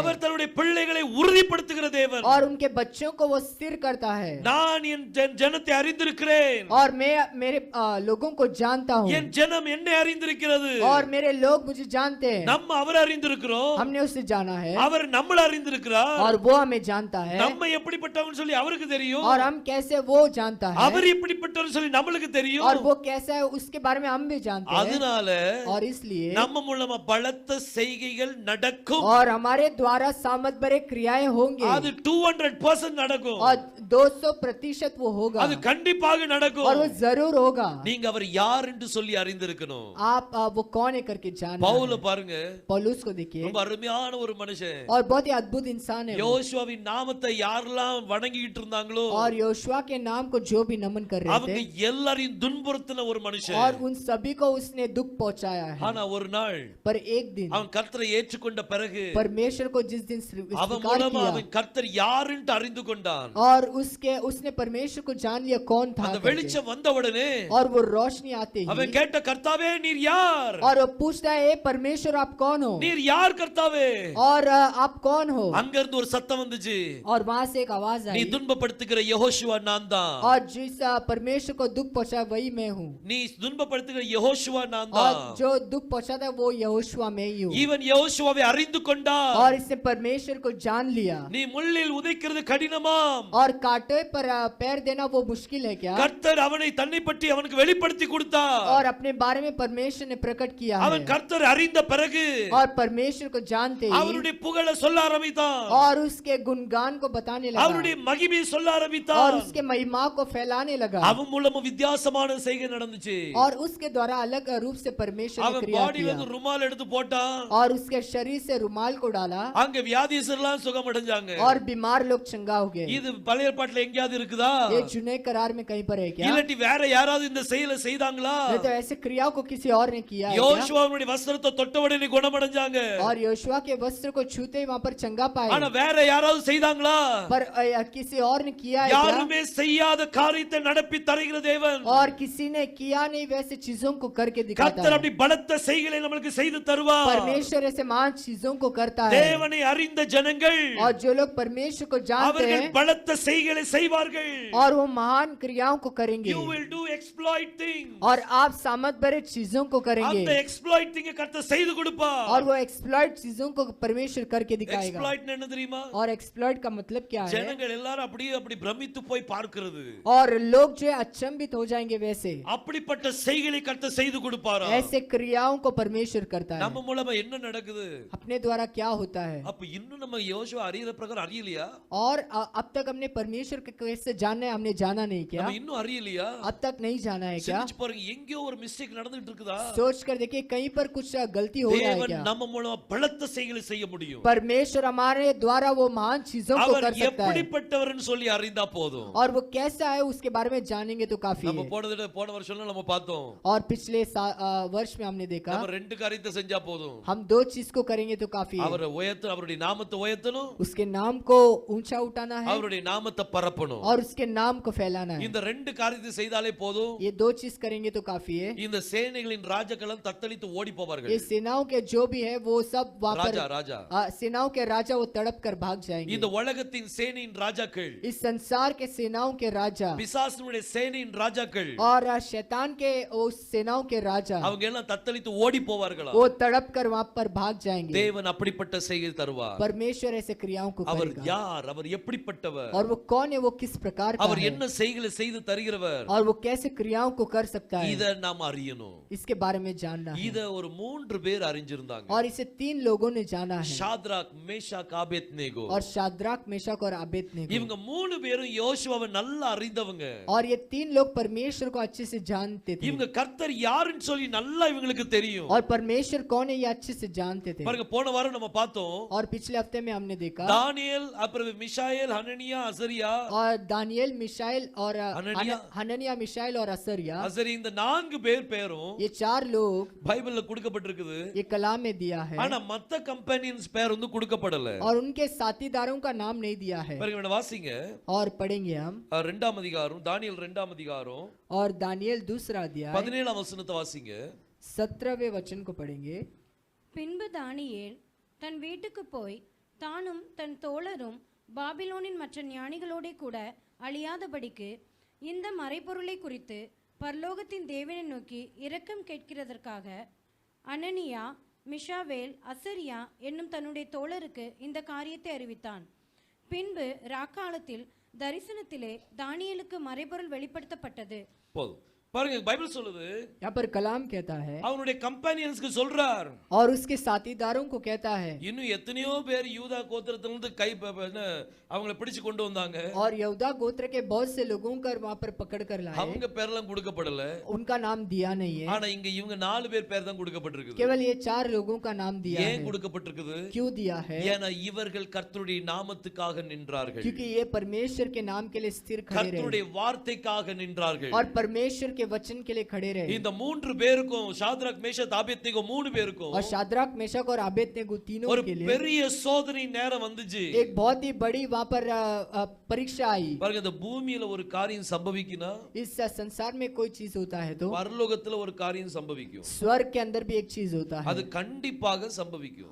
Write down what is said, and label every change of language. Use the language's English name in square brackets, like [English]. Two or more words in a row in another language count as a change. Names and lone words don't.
[Tamil] அவர் தன்னுடைய பிள்ளைகளை உறுதிப்படுத்துகிற தேவன். [Hindi] और उनके बच्चों को वो स्थिर करता है। [Tamil] நான் என் ஜனத்தை அறிந்திருக்கிறேன். [Hindi] और मैं मेरे लोगों को जानता हूँ। [Tamil] என் ஜனம் என்னை அறிந்திருக்கிறது. [Hindi] और मेरे लोग मुझे जानते हैं। [Tamil] நம்ம அவர் அறிந்திருக்கிறோம். [Hindi] हमने उसे जाना है। [Tamil] அவர் நம்மள அறிந்திருக்கிறார். [Hindi] और वो हमें जानता है। [Tamil] நம்ம எப்படிப்பட்டவன்னு சொல்லி அவருக்கு தெரியும். [Hindi] और हम कैसे वो जानता है। [Tamil] அவர் எப்படிப்பட்டவன்னு சொல்லி நம்மளுக்கு தெரியும். [Hindi] और वो कैसा है उसके बारे में हम भी जानते हैं। [Tamil] அதனால [Hindi] और इसलिए [Tamil] நம்ம மூலமா பலத்த செய்கைகள் நடக்கும். [Hindi] और हमारे द्वारा सामर्थ भरे क्रियाएं होंगे। [Tamil] அது 200% நடக்கும். [Hindi] और 200% वो होगा। [Tamil] அது கண்டிப்பாக நடக்கும். [Hindi] और वो जरूर होगा। [Tamil] நீங்க அவர் யார் என்று சொல்லி அறிந்திருக்கணும். [Hindi] आप वो कौन है करके जानना [Tamil] பவுல [Hindi] है। [Tamil] பாருங்க, [Hindi] पौलुस को देखिए [Tamil] ரொம்ப அருமையான ஒரு மனுஷன். [Hindi] और बहुत ही अद्भुत इंसान है वो। [Tamil] யோசுவாவின் நாமத்தை யாரெல்லாம் வணங்கிட்டு இருந்தாங்களோ [Hindi] और योशुआ के नाम को जो भी नमन कर रहे [Tamil] அவங்க [Hindi] थे [Tamil] எல்லாரையும் துன்புறுத்தின ஒரு மனுஷன். [Hindi] और उन सभी को उसने दुख पहुंचाया है। [Tamil] ஆனா ஒரு நாள் [Hindi] पर एक दिन [Tamil] அவன் கர்த்தரை ஏற்றுக்கொண்ட பிறகு [Hindi] परमेश्वर को जिस दिन [Tamil] அவன் [Hindi] स्वीकार [Tamil] மூலமா [Hindi] किया [Tamil] அவன் கர்த்தர் யாருன்னு அறிந்து கொண்டான். [Hindi] और उसने परमेश्वर को जान लिया कौन था [Tamil] அந்த [Hindi] करके। [Tamil] வெளிச்சம் வந்த உடனே [Hindi] और वो रोशनी आते ही [Tamil] அவன் கேட்ட கர்த்தாவே நீர் யார்? [Hindi] और वो पूछता है परमेश्वर आप कौन हो? [Tamil] நீர் யார் கர்த்தாவே? [Hindi] और आप कौन हो? [Tamil] அங்க இருந்து ஒரு சத்தம் வந்துச்சு. [Hindi] और वहां से एक आवाज [Tamil] நீ [Hindi] आई [Tamil] துன்பப்படுத்துகிற யெகோஷுவா நான் தான். [Hindi] और जिस परमेश्वर को दुख पहुंचा वही मैं हूँ। [Tamil] நீ துன்பப்படுத்துகிற யெகோஷுவா நான் [Hindi] और [Tamil] தான். [Hindi] जो दुख पहुंचाता है वो यहोशुआ में ही हूँ। [Tamil] இவன் யெகோஷுவாவை அறிந்து கொண்டான். [Hindi] और इसने परमेश्वर को जान लिया। [Tamil] நீ முள்ளில் உதைக்கிறது கடினமாம். [Hindi] और कांटे पर पैर देना वो मुश्किल है क्या? [Tamil] கர்த்தர் அவனை தன்னை பற்றி அவனுக்கு வெளிப்படுத்தி கொடுத்தார். [Hindi] और अपने बारे में परमेश्वर ने प्रकट किया [Tamil] அவன் [Hindi] है। [Tamil] கர்த்தர் அறிந்த பிறகு [Hindi] और परमेश्वर को जानते ही [Tamil] அவருடைய புகழை சொல்ல ஆரம்பித்தான். [Hindi] और उसके गुणगान को बताने लगा [Tamil] அவருடைய மகிமையை சொல்ல [Hindi] और [Tamil] ஆரம்பித்தான். [Hindi] उसके महिमा को फैलाने लगा। [Tamil] அவன் மூலமா வித்தியாசமான செய்கை நடந்துச்சு. [Hindi] और उसके द्वारा अलग रूप से परमेश्वर ने [Tamil] அவன் [Hindi] क्रिया [Tamil] பாடியில [Hindi] किया। [Tamil] இருந்து ருமால் எடுத்து போட்டான். [Hindi] और उसके शरीर से रुमाल को डाला [Tamil] அங்க வியாதியஸ்தர்லாம் சுகம் அடைஞ்சாங்க. [Hindi] और बीमार लोग चंगा हो गए। [Tamil] இது பழைய ஏற்பாட்டுல எங்கயாவது இருக்குதா? [Hindi] ये जुने करार में कहीं पर है क्या? [Tamil] இல்லாட்டி வேற யாராவது இந்த செயலை செய்தாங்களா? [Hindi] नहीं तो ऐसे क्रियाओं को किसी और ने किया है क्या? [Tamil] யோசுவாவுடைய வஸ்திரத்தை தொட்ட உடனே குணமடைஞ்சாங்க. [Hindi] और योशुआ के वस्त्र को छूते ही वहां पर चंगा पाए। [Tamil] ஆனா வேற யாராவது செய்தாங்களா? [Hindi] पर किसी और ने किया है क्या? [Tamil] யாருமே செய்யாத காரியத்தை நடப்பி தருகிற தேவன். [Hindi] और किसी ने किया नहीं वैसे चीजों को करके दिखाता [Tamil] கர்த்தர் [Hindi] है। [Tamil] அப்படி பலத்த செய்களை நமக்கு செய்து தருவார். [Hindi] परमेश्वर ऐसे महान चीजों को करता है। [Tamil] தேவனை அறிந்த ஜனங்கள் [Hindi] और जो लोग परमेश्वर को जानते [Tamil] அவர்கள் [Hindi] हैं [Tamil] பலத்த செய்களை செய்வார்கள். [Hindi] और वो महान क्रियाओं को करेंगे। [English] You will do exploiting. [Hindi] और आप सामर्थ भरे चीजों को करेंगे। [Tamil] அந்த exploiting கர்த்தர் செய்து கொடுப்பார். [Hindi] और वो एक्सप्लॉइट चीजों को परमेश्वर करके दिखाएगा। [Tamil] exploit என்ன தெரியுமா? [Hindi] और एक्सप्लॉइट का मतलब क्या है? [Tamil] ஜனங்கள் எல்லாரும் அப்படியே அப்படி பிரமித்து போய் பார்க்கிறது. [Hindi] और लोग जो है अचंभित हो जाएंगे वैसे [Tamil] அப்படிப்பட்ட செய்களை கர்த்தர் செய்து கொடுப்பாரா? [Hindi] ऐसे क्रियाओं को परमेश्वर करता है। [Tamil] நம்ம மூலமா என்ன நடக்குது? [Hindi] अपने द्वारा क्या होता है? [Tamil] அப்ப இன்னும் நம்ம யோசுவா அறியற பிரகாரம் அறியலையா? [Hindi] और अब तक हमने परमेश्वर के कैसे जानना है हमने जाना नहीं क्या? [Tamil] நம்ம இன்னும் அறியலையா? [Hindi] अब तक नहीं जाना है क्या? [Tamil] சிந்திச்சு பாருங்க, எங்கேயோ ஒரு மிஸ்டேக் நடந்துட்டு இருக்குதா? [Hindi] सोच कर देखिए कहीं पर कुछ गलती हो रहा है [Tamil] தேவன் [Hindi] क्या? [Tamil] நம்ம மூலமா பலத்த செய்களை செய்ய முடியும். [Hindi] परमेश्वर हमारे द्वारा वो महान चीजों को [Tamil] அவர் [Hindi] कर सकता है। [Tamil] எப்படிப்பட்டவர்னு சொல்லி அறிந்தா போதும். [Hindi] और वो कैसा है उसके बारे में जानेंगे तो काफी [Tamil] நம்ம [Hindi] है। [Tamil] போன வருஷம் நம்ம பார்த்தோம். [Hindi] और पिछले वर्ष में हमने देखा [Tamil] நம்ம ரெண்டு காரியத்தை செஞ்சா போதும். [Hindi] हम दो चीज को करेंगे तो काफी है। [Tamil] அவருடைய நாமத்தை உயர்த்தணும், [Hindi] उसके नाम को ऊंचा उठाना है [Tamil] அவருடைய நாமத்தை பரப்பணும். [Hindi] और उसके नाम को फैलाना है। [Tamil] இந்த ரெண்டு காரியத்தை செய்தாலே போதும். போதும். [Hindi] ये 2 चीज करेंगे तो काफी है. [Tamil] இந்த சேனைகளின் ராஜாக்களும் தத்தளித்து ஓடி போவார்கள். [Hindi] ये सेनाओं के जो भी है वो सब वहां पर [Tamil] ராஜா [Hindi] सेनाओं के राजा वो तड़प कर भाग जाएंगे. [Tamil] இந்த உலகத்தின் சேனையின் ராஜாக்கள், [Hindi] इस संसार के सेनाओं के राजा [Tamil] பிசாசுனுடைய சேனையின் ராஜாக்கள், [Hindi] और शैतान के उस सेनाओं के राजा [Tamil] அவங்க எல்லாம் தத்தளித்து ஓடி போவார்களா? [Hindi] वो तड़प कर वहां पर भाग जाएंगे. [Tamil] தேவன் அப்படிப்பட்ட செய்கை தருவார். [Hindi] परमेश्वर ऐसे क्रियाओं को [Tamil] அவர் [Hindi] करेगा. [Tamil] யார்? அவர் எப்படிப்பட்டவர்? [Hindi] और वो कौन है, वो किस प्रकार का [Tamil] அவர் [Hindi] है, [Tamil] என்ன செய்களை செய்து தருகிறவர்? [Hindi] और वो कैसे क्रियाओं को कर सकता है, [Tamil] இத நாம் அறியணும். [Hindi] इसके बारे में जानना है. [Tamil] இத ஒரு 3 பேர் அறிஞ்சிருந்தாங்க. [Hindi] और इसे 3 लोगों ने जाना है. [Tamil] ஷாத்ராக், மேஷாக், ஆபேத்நேகோ. [Hindi] और शाद्राक, मेशक और अबेदनेगो. [Tamil] இவங்க 3 பேரும் யோசுவாவை நல்லா அறிந்தவங்க. [Hindi] और ये 3 लोग परमेश्वर को अच्छे से जानते थे. [Tamil] இவங்க கர்த்தர் யாருன்னு சொல்லி நல்லா இவங்களுக்கு தெரியும். [Hindi] और परमेश्वर कौन है ये अच्छे से जानते थे. [Tamil] பாருங்க, போன வாரம் நம்ம பார்த்தோம். [Hindi] और पिछले हफ्ते में हमने देखा [Tamil] தானியேல், அப்புறம் மிஷாயேல், [Hindi] हननिया, अजरिया. और दानियेल, मिशाइल और हननिया, हननिया, मिशाइल और असरिया. [Tamil] அசரி, இந்த 4 பேரும் [Hindi] ये 4 लोग [Tamil] பைபிள்ல கொடுக்கப்பட்டிருக்குது. [Hindi] ये कलाम में दिया है. [Tamil] ஆனா மத்த கம்பெனியன்ஸ் பேர் வந்து கொடுக்கப்படல. [Hindi] और उनके साथीदारों का नाम नहीं दिया है. [Tamil] பாருங்க, இவனை வாசிங்க. [Hindi] और पढ़ेंगे हम [Tamil] 2ஆம் அதிகாரம், தானியேல் 2ஆம் அதிகாரம் [Hindi] और दानियेल 2रा अध्याय [Tamil] 17ஆம் வசனத்தை வாசிங்க. [Hindi] 17वें वचन को पढ़ेंगे. [Tamil] பின்பு தானியேல் தன் வீட்டுக்கு போய் தானும் தன் தோழரும் பாபிலோனின் மற்ற ஞானிகளோடே கூட அழியாதபடிக்கு இந்த மறைபொருளை குறித்து பரலோகத்தின் தேவனை நோக்கி இரக்கம் கேட்கிறதற்காக அனனியா, மிஷாவேல், அசரியா என்னும் தன்னுடைய தோழருக்கு இந்த காரியத்தை அறிவித்தான். பின்பு ராக்காலத்தில் தரிசனத்திலே தானியேலுக்கு மறைபொருள் வெளிப்படுத்தப்பட்டது. போதும். பாருங்க, பைபிள் சொல்லுது, [Hindi] यहाँ पर कलाम कहता है [Tamil] அவனுடைய கம்பெனியன்ஸ்க்கு சொல்றார். [Hindi] और उसके साथीदारों को कहता है. [Tamil] இன்னும் எத்தனையோ பேர் யூதா கோத்திரத்திலிருந்து கை அவங்கள பிடிச்சு கொண்டு வந்தாங்க. [Hindi] और यहूदा गोत्र के बहुत से लोगों को वहां पर पकड़ कर लाए. [Tamil] அவங்க பேர்லாம் கொடுக்கப்படல. [Hindi] उनका नाम दिया नहीं है. [Tamil] ஆனா இங்க இவங்க 4 பேர் பேர் தான் கொடுக்கப்பட்டிருக்குது. [Hindi] केवल ये 4 लोगों का नाम दिया है. [Tamil] ஏன் கொடுக்கப்பட்டிருக்குது? [Hindi] क्यों दिया है? [Tamil] ஏன்னா இவர்கள் கர்த்தருடைய நாமத்துக்காக நின்றார்கள். [Hindi] क्योंकि ये परमेश्वर के नाम के लिए स्थिर खड़े रहे. [Tamil] கர்த்தருடைய வார்த்தைக்காக நின்றார்கள். [Hindi] और परमेश्वर के वचन के लिए खड़े रहे. [Tamil] இந்த 3 பேருக்கும், ஷாத்ராக், மேஷாக், ஆபேத்நேகோ 3 பேருக்கும் [Hindi] और शाद्राक, मेशक और अबेदनेगो तीनों [Tamil] ஒரு [Hindi] के लिए [Tamil] பெரிய சோதனை நேரம் வந்துச்சு. [Hindi] एक बहुत ही बड़ी वहां पर परीक्षा आई. [Tamil] பாருங்க, இந்த பூமியில ஒரு காரியம் சம்பவிக்குனா [Hindi] इस संसार में कोई चीज होता है तो [Tamil] பரலோகத்துல ஒரு காரியம் சம்பவிக்கும். [Hindi] स्वर्ग के अंदर भी एक चीज होता है [Tamil] அது கண்டிப்பாக சம்பவிக்கும்.